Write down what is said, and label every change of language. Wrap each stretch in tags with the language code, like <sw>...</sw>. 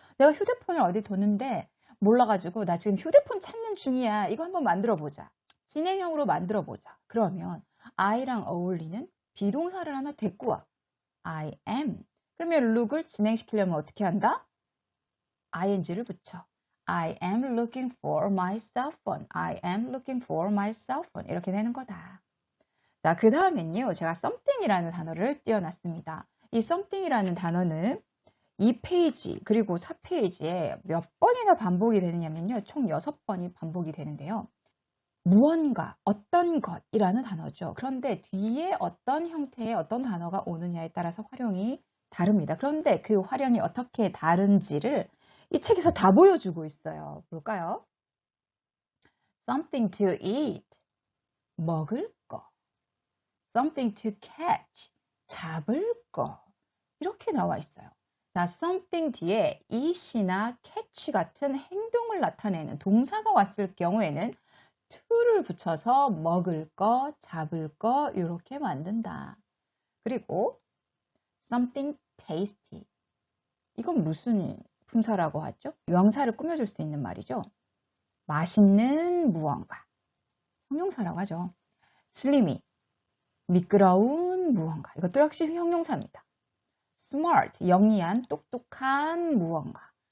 <ko>내가 휴대폰을 어디 뒀는데 몰라가지고 나 지금 휴대폰 찾는 중이야. 이거 한번 만들어 보자. 진행형으로 만들어 보자. 그러면 I랑 어울리는 비동사를 하나 데리고 와.</ko> <en>I am.</en> <ko>그러면 look을 진행시키려면 어떻게 한다? ing를 붙여.</ko> <en>I am looking for my cell phone. I am looking for my cell phone.</en> <ko>이렇게 되는 거다. 자, 그 다음엔요. 제가 something이라는 단어를 띄워놨습니다. 이 something이라는 단어는 2페이지 그리고 4페이지에 몇 번이나 반복이 되느냐면요. 총 6번이 반복이 되는데요. 무언가, 어떤 것이라는 단어죠. 그런데 뒤에 어떤 형태의 어떤 단어가 오느냐에 따라서 활용이 다릅니다. 그런데 그 활용이 어떻게 다른지를 이 책에서 다 보여주고 있어요. 볼까요?</ko> <en>Something to eat,</en> <ko>먹을 거.</ko> <en>Something to catch,</en> <ko>잡을 거. 이렇게 나와 있어요. 자, something 뒤에 it이나 catch 같은 행동을 나타내는 동사가 왔을 경우에는 to를 붙여서 먹을 거, 잡을 거 이렇게 만든다. 그리고 something tasty. 이건 무슨 품사라고 하죠? 명사를 꾸며줄 수 있는 말이죠. 맛있는 무언가. 형용사라고 하죠. slimy. 미끄러운 무언가. 이것도 역시 형용사입니다. smart. 영리한, 똑똑한 무언가.</ko>